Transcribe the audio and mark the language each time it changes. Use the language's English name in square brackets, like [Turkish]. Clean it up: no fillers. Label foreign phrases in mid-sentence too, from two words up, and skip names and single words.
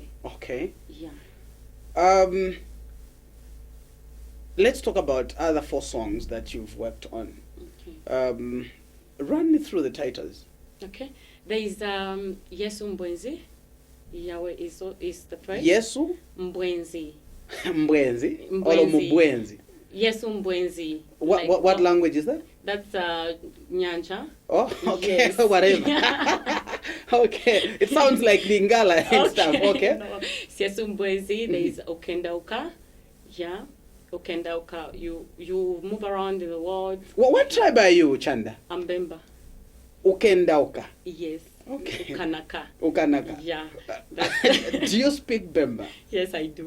[English] Okay. Yeah. Let's talk about other 4 songs that you've worked on. Okay. Run me through the titles. Okay. There is Yesu Mbwenzi. Yahweh is the first. Yesu Mbwenzi. Mbwenzi or Mbwenzi. Mbwenzi. Yesu Mbwenzi. What language is that? That's Nyanja. Oh, okay. Yes. Whatever. Okay. It sounds like Lingala and stuff. Okay. No. Yesu Mbwenzi. There is Okendauka. Yeah. Okendauka. You move around in the world. What tribe are you, Chanda? Ambemba. Ukendauka. Yes. Okay. Ukanaka. Ukanaka. Yeah. Do you speak Bemba? Yes, I do.